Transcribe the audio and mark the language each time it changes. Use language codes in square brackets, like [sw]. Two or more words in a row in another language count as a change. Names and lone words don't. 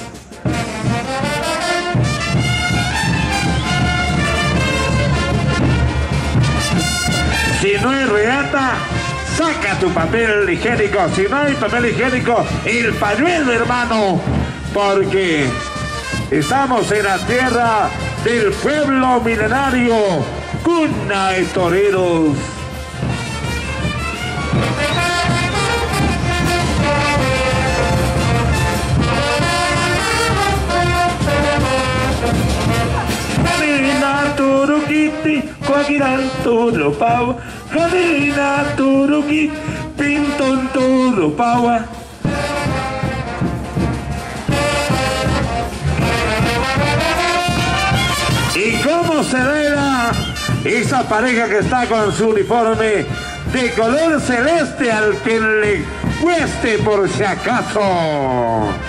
[es] Si no hay reata, saca tu papel higiénico. Si no hay papel higiénico, el pañuelo, hermano. Porque estamos en la tierra del pueblo milenario, cuna de toreros. Jalina turuquiti, cuaquiral turupau, Jalina turuquiti, Pinton turupau. ¿Y cómo se ve esa pareja que está con su uniforme de color celeste al que le cueste por si acaso?